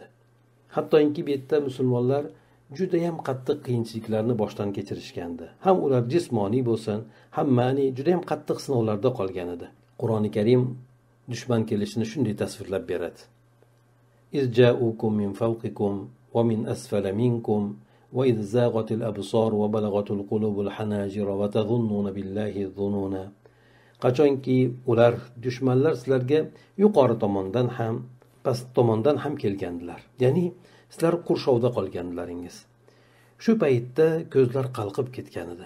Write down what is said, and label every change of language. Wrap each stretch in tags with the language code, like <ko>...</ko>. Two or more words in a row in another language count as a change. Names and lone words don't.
<uz>Hattoki bu yerda musulmonlar juda ham qattiq qiyinchiliklarni boshdan kechirishgandi. Ham ular jismoniy bo'lsin, ham ma'niy juda ham qattiq sinovlarda qolgan edi. Qur'oni Karim dushman kelishini shunday tasvirlab beradi:</uz> <ar>"إذ جاءوكم من فوقكم ومن أسفل منكم وإذ زاغت الأبصار وبلغت القلوب الحناجر وتظنون بالله الظنونا."</ar> <uz>Qachonki ular dushmanlar sizlarga yuqori tomondan ham, past tomondan ham kelgandilar. Ya'ni sizlar qurshovda qolgandilaringiz. Shu paytda ko'zlar qalqib ketgan edi.</uz>